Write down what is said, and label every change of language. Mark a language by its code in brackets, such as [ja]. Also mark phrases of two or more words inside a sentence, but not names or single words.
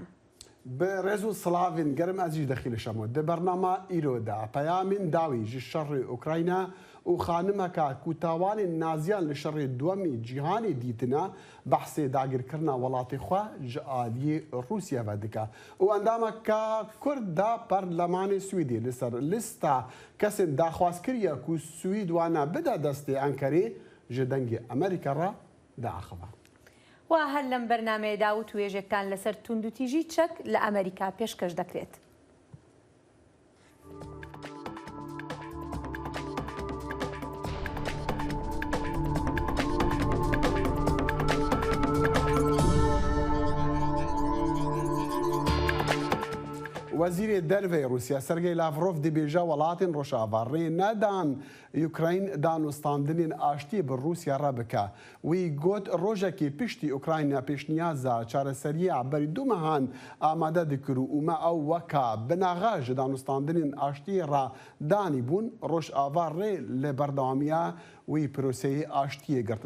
[ku] برێز و سڵاوین گەرم ئەزیش دەخیلشەمەوە دە بەرنامە ئیرۆدا پەیامین داوی ji şerê Ukrayna û xanimeka ku tawanên naziyan li şerê duhemî cîhanê dîtine behsê dagirkirina welatê xwe ji aliyê Rûsya ve dike û endameka Kurd da Perlemanê Swîdê li ser lîsta kesên daxwazkiriye ku Swîd wane bide destê Enkerê ji dengê Amerîka re diaxive. [ckb] و هەر لەم بەرنامەیەدا و توێژێکتان لەسەر توندوتیژی چەک لە ئەمریکا پێشکەش دەکرێت. [ku] وەزیرê dervê Rûsya Sergey Lavrov dibêje welatên Rojava rê nedan Ukrayn danûstandinên aştiyê bi Rûsya re bike. Wî got rojekê piştî Ukrayna pêşniyaza çareseriyê berî du mehan amade dikir û me ew weka binaxe ji danûstandinên aştiyê re danîbûn Rojava rê li berdewamiya wî proseyê aştiyê girt.